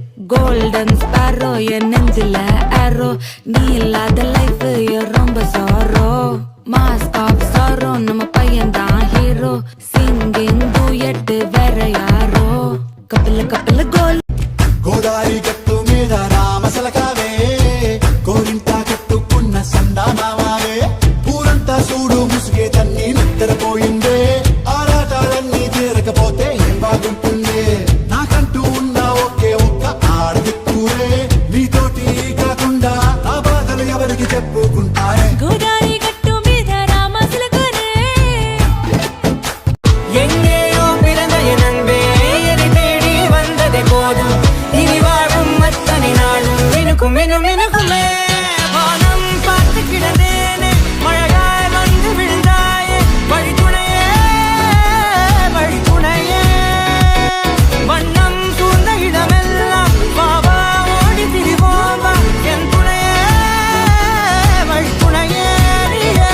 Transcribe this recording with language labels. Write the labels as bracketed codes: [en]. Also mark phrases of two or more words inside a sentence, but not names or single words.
[en] golden sparrow [ta] என் நெஞ்சில ஆரோ நீ இல்லாத லைஃப் ரொம்ப சாரோ [en] mask of sorrow [ta] நம்ம பையன் தான் ஹீரோ [en] singing duet [ta] வேற யாரோ கப்பல கப்பல கோல் [te] గోదారి గట్టు మీద రామసలకావే గోరింటా కట్టుకున్న సందామావే ఊరంతా చూడు ముసుగే తన్ని నిద్రపోయిందే ఆరాటాలన్నీ తీరకపోతే ఏం బాగుంటుంది నాకంటూ ఉన్న ఒకే ఒక్క ఆడదిక్కురే నీతోటి కాకుండా నా బాధలు ఎవరికి చెప్పుకుంటారే గోదారి గట్టు మీద రామసలకరే [ta] எங்கேயோ பிறந்த என் அன்பே என்னை தேடி வந்ததே போதும் இனி வாழும் அத்தனை நாளும் மினுக்கும் மினுக்குமே வானம் பார்த்து கிடந்தேனே மழையாய் வந்து விழுந்தாயே வழித்துணையே வழித்துணையே வண்ணம் சூழ்ந்த இடமெல்லாம் பாவா ஓடி திரிவோம் வா என் துணையே வழித்துணையே நீயே.